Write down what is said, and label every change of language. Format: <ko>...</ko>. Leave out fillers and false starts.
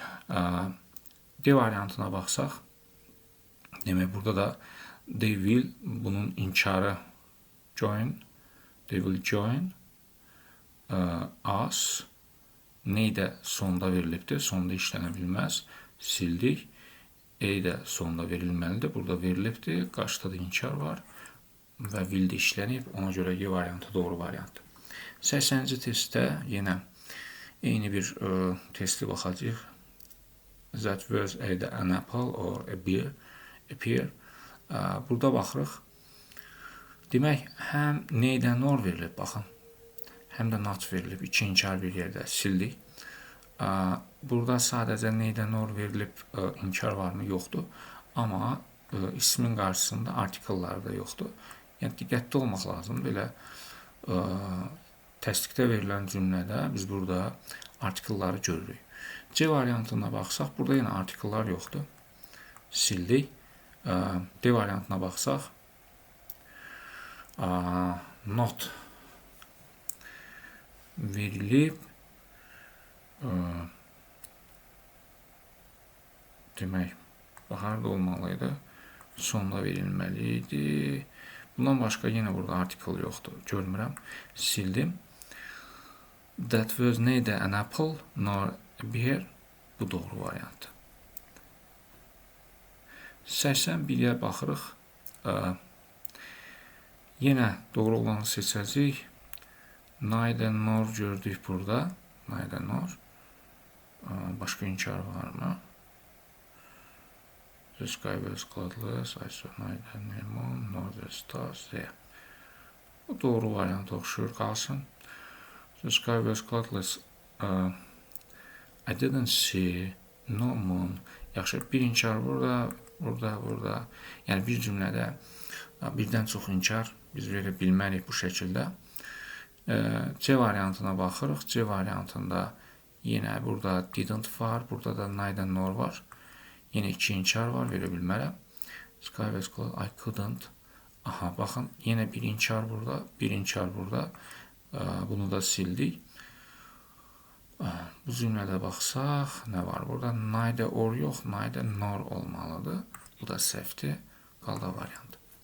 <az>D variantına baxsaq, demək, burada da they will, bunun inkarı join,</az> <en>they will join us,</en> <az>ney də sonda verilibdir, sonda işlənə bilməz, sildik. A də sonda verilməlidir, burada verilibdir, qarşıda da inkar var və will də işlənib, ona görə Y variantı doğru variantdır. 80-ci testdə yenə eyni bir testi baxacaq.</az> <en>That was either an apple or a pear.</en> <az>Burada baxırıq. Demək, həm neydən nor verilib, baxın. Həm də not verilib. İki inkar bir yerdə sildik. Burada sadəcə neydən nor verilib, inkar varmı? Yoxdur. Amma ismin qarşısında artikellər də yoxdur. Yəni, diqqətli olmaq lazım. Belə təsdiqdə verilən cümlədə biz burada artikelləri görürük. C variantına baxsaq, burada yenə artikellər yoxdur. Sildik. D variantına baxsaq, not verilib. Demək, harada olmalıydı? Sonda verilməliydi. Bundan başqa yenə burada artikel yoxdur. Görmürəm. Sildim.</az> <en>That was neither an apple nor a pear.</en> <az>Bu doğru variantdır. 81-yə baxırıq. Yenə doğru olanı seçəcəyik. Neither nor gördük burada. Neither nor. Başqa inkar varmı?</az> <en>The sky was cloudless. I saw neither the moon nor the stars there.</en> <az>Bu doğru varianta oxşuyur, qalsın.</az> <en>The sky was cloudless. I didn't see no moon.</en> <az>Yaxşı, bir inkar burada. Yəni bir cümlədə birdən çox inkar biz verə bilmərik bu şəkildə. C variantına baxırıq. C variantında yenə burada didn't var, burada da neither nor var. Yenə iki inkar var, verə bilmərəm.</az> <en>Sky was cloudless. I couldn't.</en> <az>Aha, baxın, yenə bir inkar burada, bir inkar burada. Bunu da sildik. Bu cümlədə baxsaq, nə var burada? Neither or yox, neither nor olmalıdır. Bu da səhvdir. Qaldı variant.</az>